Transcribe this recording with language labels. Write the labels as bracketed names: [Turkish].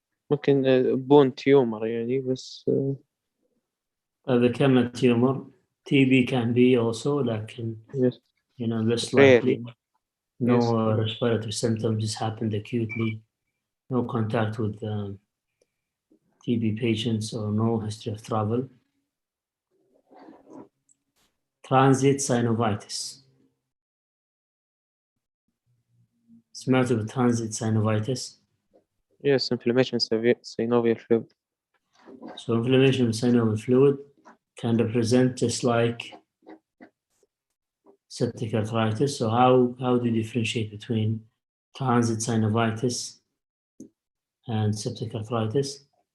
[Arabic] ممكن [English] bone tumor [Arabic] يعني بس. [English] The camera tumor, TB can be also, لكن Yes. less likely. Rarely. No Yes. respiratory symptoms, just happened acutely. No contact with TB patients or no history of travel. Transient synovitis. [Arabic] سمعتوا بالترانزيت synovitis? [English] Yes, inflammation synovial fluid. So inflammation of synovial fluid can represent just like septic arthritis. So how do you differentiate between transient synovitis and septic arthritis.